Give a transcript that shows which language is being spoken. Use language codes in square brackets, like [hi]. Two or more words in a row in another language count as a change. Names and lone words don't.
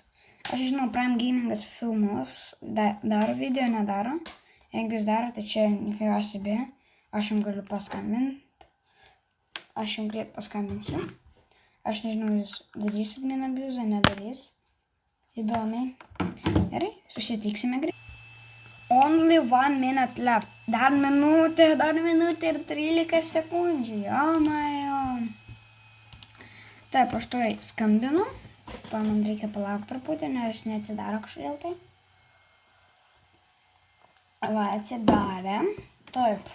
[lt] Aš žinau, Prime Gamingas filmus daro video, nedaro. Jeigu jis daro, tai čia [ru] нифига себе. [lt] Aš jums galiu paskambinti. Aš jums greit paskambinsiu. Aš nežinau, jis darys admin abusą, nedarys. Įdomiai. Gerai, susitiksime greit. [en] Only 1 minute left. [lt] Dar minutė ir 13 sekundžių. Taip, aš to skambinu. To man reikia palaukti truputį, nes neatsidaro kažkodėl tai. Va, atsidarė. Taip.